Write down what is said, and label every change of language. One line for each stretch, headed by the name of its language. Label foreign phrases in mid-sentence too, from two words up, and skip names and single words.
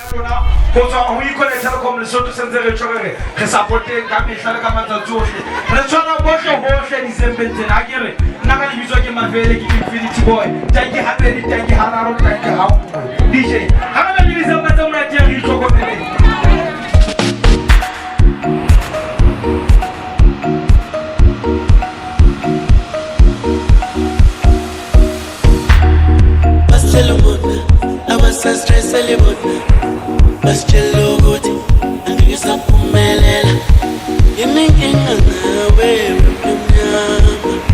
Southern Sotho: go tswa go ikole Telecom Lesotho sentse re tshwere re supporte ka mehla le ka matsatsi ohle re tshwana bohle bohle December tsena a kere nna ka lebitswa ke Mavele ke Infinity Boy tanki habedi tanki hararo tanki ha DJ ha ba le December tsa mona teng re itlhokomele
Zulu: Stress elibona basitshela ukuthi angisaphumelela inenkinga nawe wemnyama